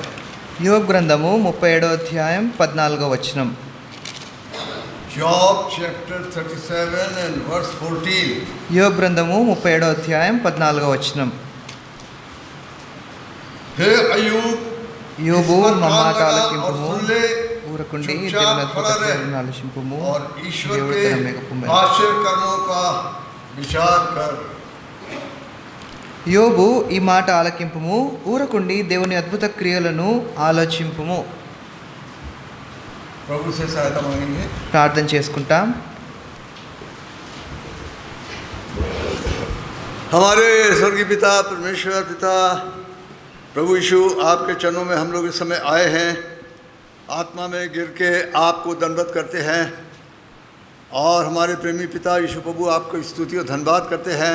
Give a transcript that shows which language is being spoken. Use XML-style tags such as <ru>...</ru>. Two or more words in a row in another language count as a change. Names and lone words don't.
<te>యోబు గ్రంథము 37వ అధ్యాయం 14వ వచనం.</te> <en>Job chapter 37 and verse 14.</en> <te>యోబు గ్రంథము 37వ అధ్యాయం 14వ వచనం.</te> <hi>हे अय्यूब,</hi> <te>యోబు నా మాట ఆలకింపుము, ఊరకుండి దేవుని అద్భుత కార్యములను ఆలోచింపుము,</te> <hi>और ईश्वर</hi> <te>దేవుడు</te> <hi>के</hi> <te>తన మేఘపు</te> <hi>आश्चर्य कर्मों का विचार कर।</hi> <te>యోబు ఈ మాట ఆలకింపుము, ఊరకుండి దేవుని అద్భుత క్రియలను ఆలోచింపుము.</te> <hi>प्रभु से सहायता मांगेंगे,</hi> <te>ప్రార్థన చేసుకుంటాం.</te> <hi>हमारे स्वर्गीय पिता, परमेश्वर पिता, प्रभु यीशु, आपके चरणों में हम लोग इस समय आए हैं। आत्मा में गिर के आपको दंडवत करते हैं और हमारे प्रेमी पिता यीशु प्रभु आपको स्तुति और धन्यवाद करते हैं।</hi>